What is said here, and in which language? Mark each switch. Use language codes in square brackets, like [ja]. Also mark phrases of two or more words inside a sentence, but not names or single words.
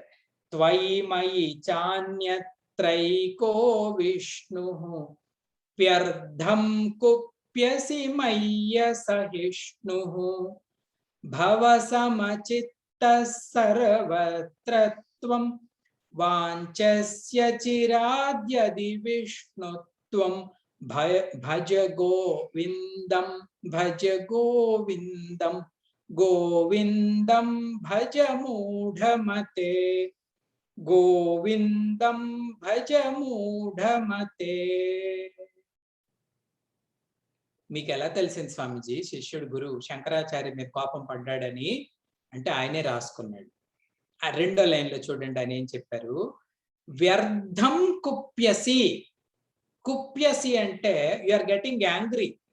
[sa] త్వయి మయి చాన్యత్రైకో విష్ణు వ్యర్థం కుప్యసి మయ్య సహిష్ణు. భవ సమచిత్త సర్వత్ర త్వం. వాంఛస్య చిరాద్యది విష్ణుత్వం. భజ గోవిందం భజ గోవిందం గోవిందం భజ మూఢమతే గోవిందం భజ మూఢమతే. [te] మీకు ఎలా తెలిసింది స్వామీజీ శిష్యుడు గురువు శంకరాచార్య మీద కోపం పడ్డాడని? అంటే ఆయనే రాసుకున్నాడు. ఆ 2వ లైన్లో చూడండి ఆయన ఏం చెప్పారు. [sa] వ్యర్థం కుప్యసి. కుప్యసి [te] అంటే [en] you are getting angry.